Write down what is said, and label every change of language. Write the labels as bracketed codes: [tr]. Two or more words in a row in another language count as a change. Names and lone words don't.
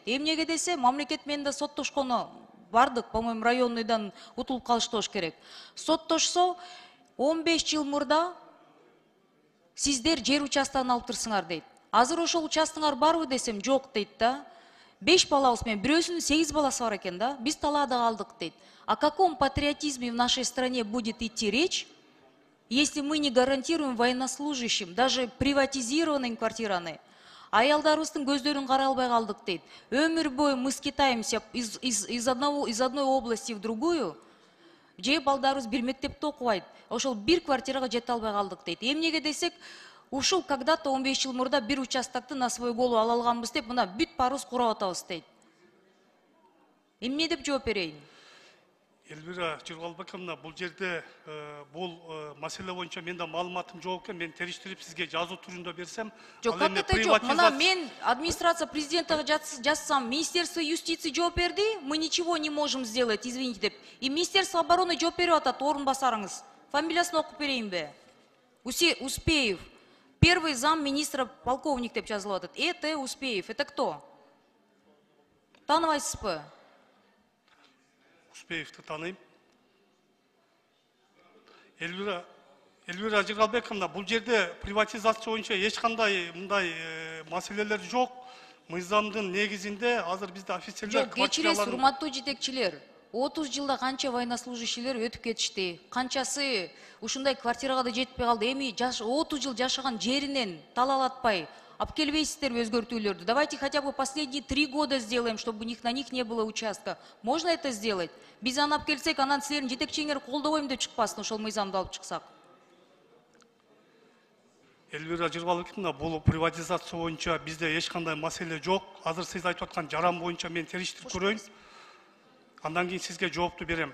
[ky] Эмнеге десе, мамлекет менен да соттошкону бардык, по-моему, районныйдан утулуп калышты болуш керек. Соттошсо 15 жыл мурда сиздер жер участогун алып турсуңар дейт. Азыр ошол участогуңар барбы десем, жок дейт да. 5 балабыз менен, бирөөсүнүн 8 баласы бар экен да. Биз талаада калдык дейт. [ru] О каком патриотизме в нашей стране будет идти речь, если мы не гарантируем военнослужащим, даже приватизированным квартираны? [ky] Аялдарыбыздын көздөрүн карай албай калдык дейт. Өмүр бою [ru] мы скитаемся из одной области в другую. [ky] Же балдарыбыз бир мектепте окубайт. Ошол бир квартирага жете албай калдык дейт. Эмнеге десек, ушул когда-то 15 жыл мурда бир участокты [ru] на свой голову [ky] ала алганбыз деп, мына бүт баарыбыз курап атабыз дейт. Эмне деп жооп берейин? Эльвира Жыргалбековна, бул жерде бул маселе боюнча менде маалыматым жок экен, мен териштирип сизге жазуу түрүндө берсем. Жок, [ru] как это [ky] жок? Мына мен [ru] администрация президента [ky] жазсам, Министерство юстиции жооп берди, [ru] мы ничего не можем сделать, извините деп. [ky] И Министерство обороны жооп берип атат, орун басарыңыз. Фамилиясын окуп берейинби? Успеев. [ru] Первый зам министра полковник [ky] деп жазылып атат. [ru] Это Успеев. Это кто? [ky] Тааныбайсызбы? Успеевти тааныйм. Эльвира Жыргалбековна, бул жерде приватизация боюнча эч кандай мындай маселелер жок. Мыйзамдын негизинде азыр бизде офицерлер квартираларын... Кечиресиз, урматтуу жетекчилер. 30 жылда канча военнослужащийлер өтүп кетишти. Канчасы ушундай квартирага да жетпей калды. Эми 30 жыл жашаган жеринен талалатпай алып келбейсиздерби өзгөртүүлөрдү? [ru] Давайте хотя бы последние 3 года сделаем, чтобы на них не было участка. Можно это сделать? [ky] Биз аны алып келсек, анан силердин жетекчиңер колдобойм деп чыкпасын, ошол мыйзамды алып чыксак. Эльвира Жыргалбековна, бул приватизация боюнча бизде эч кандай маселе жок. Азыр сиз айтып аткан жаран боюнча мен териштирип көрөйүн. Андан кийин сизге жоопту берем.